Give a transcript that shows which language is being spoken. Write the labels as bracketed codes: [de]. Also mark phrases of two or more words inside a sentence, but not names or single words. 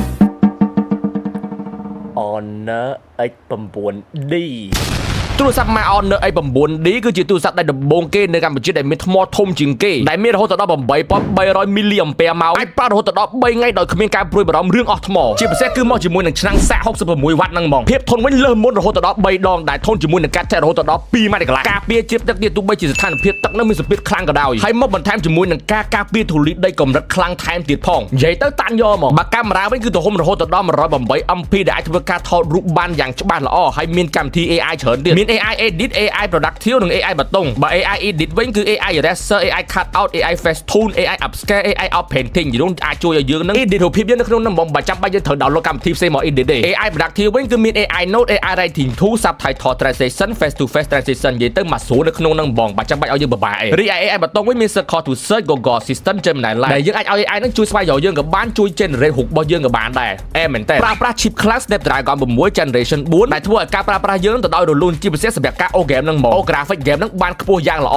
[km] Honor X9D ទូរស័ព្ទ Honor X9D គឺជាទូរស័ព្ទដែលដំបូងគេនៅកម្ពុជាដែលមានថ្មធំជាងគេដែលមានរហូតដល់ 8300 មីលីអាំពែម៉ោងអាចប្រើរហូតដល់ 3 ថ្ងៃដោយគ្មានការព្រួយបារម្ភរឿងអស់ថ្មជាពិសេសគឺមកជាមួយនឹងឆ្នាំងសាក66វ៉ាត់ហ្នឹងហ្មងភាពធន់វិញលើសមុនរហូតដល់ 3 ដងដែលធន់ជាមួយនឹងការចាក់រហូតដល់ 2 ម៉ែត្រកន្លះការពារជ្រាបទឹកទៀតទោះបីជាស្ថានភាពទឹកនៅមានសម្ពាធខ្លាំងក៏ដោយហើយមកបន្ថែមជាមួយនឹងការការពារធូលីដីកម្រិតខ្លាំងថែមទៀតផងនិយាយ ទៅតាន់យកហ្មងបើកាមេរ៉ាវិញគឺទំហំរហូតដល់ 108 MP ដែលអាចធ្វើការថតរូបបានយ៉ាងច្បាស់ល្អហើយមានកម្មវិធី AI ច្រើនទៀតមាន AI Edit AI Productive និង AI បតុងបើ AI Edit វិញគឺ AI Eraser AI Cut Out AI Face Tune AI Upscale AI Out Painting យល់អាចជួយឲ្យយើងនឹង edit រូបភាពយើងនៅក្នុងនឹងបើចាំបាច់យើងត្រូវ download កម្មវិធីផ្សេងមក edit ទេ AI Productive វិញគឺមាន AI Note AI Writing Tool Subtitle Translation Face to Face Translation និយាយទៅមកស្រួលនៅក្នុងនឹងបងបើចាំបាច់ឲ្យយើងពិបាកឯងរីឯ AI បតុងវិញមាន Search to Search Google Assistant Gemini Live ដែលយើងអាចឲ្យ AI នឹងជួយស្វែងរកយើងក៏បាន ជួយ generate រូបរបស់យើងក៏បានដែរមែនតើប្រើប្រាស់ [en] chip class [km] Snapdragon 6 Generation 4 ដែលធ្វើឲ្យការប្រើប្រាស់យើងទៅដោយរលូនជាពិសេសសម្រាប់ការ O game នឹងហ្មង O [en] graphic game [km] នឹងបានខ្ពស់យ៉ាងល្អ